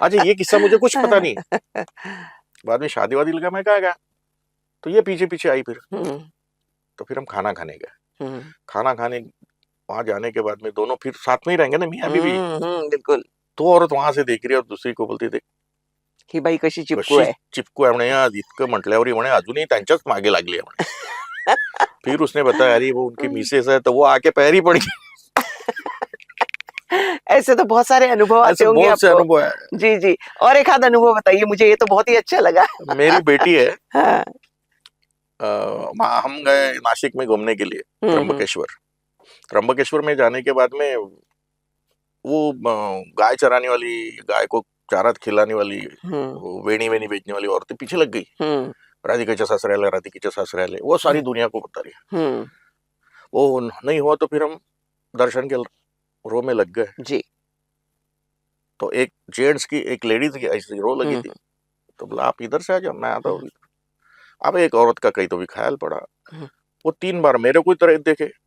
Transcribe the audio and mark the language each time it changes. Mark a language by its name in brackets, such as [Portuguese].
[Hindi] अच्छा ये किस्सा मुझे कुछ पता नहीं, बाद में शादी वादी लगा मैं कहा गया, तो ये पीछे पीछे आई फिर। हम्म। तो फिर हम खाना खाने गए। हम्म। खाना खाने वहां जाने के बाद में दोनों फिर साथ में ही रहेंगे ना मियाँ बीवी। बिल्कुल। तो औरत वहां से देख रही है और दूसरी को बोलती, देख [Marathi] ही बाई कशी चिपकू कशी आहे. चिपकू आहे म्हणे, आज इतकं म्हटल्यावर म्हणे अजूनही त्यांच्याच मागे लागली आहे म्हणे. [Hindi] फिर उसने बताया अरे वो उनकी मिसेस है, तो वो आके पैर ही पड़ गई. ऐसे तो बहुत सारे अनुभव आते ऐसे होंगे बहुत से आपको. अनुभव है. जी जी. और एक आध अनुभव बताइए मुझे, ये तो बहुत ही अच्छा लगा. मेरी बेटी है, हाँ. हम गए नासिक में घूमने के लिए, हम्म. त्र्यंबकेश्वर में जाने के बाद में वो गाय चराने वाली, गाय को चारा खिलाने वाली, हम्म. वो वेणी वेणी बेचने वाली औरतें पीछे लग गई. हम्म. [Marathi] राधिकाच्या सासऱ्याला, राधिकाच्या सासऱ्याला, [Hindi] वो सारी दुनिया को बता रही है. हम्म. वो नहीं हुआ तो फिर हम दर्शन के रो में लग गए. जी. तो एक जेंट्स की, एक लेडीज की ऐसी रो लगी थी. हम्म. तो बोला आप इधर से आ जाओ, मैं आता हूँ. अब एक औरत का कहीं तो भी ख्याल पड़ा. हम्म. वो 3 बार मेरे को तरह देखे.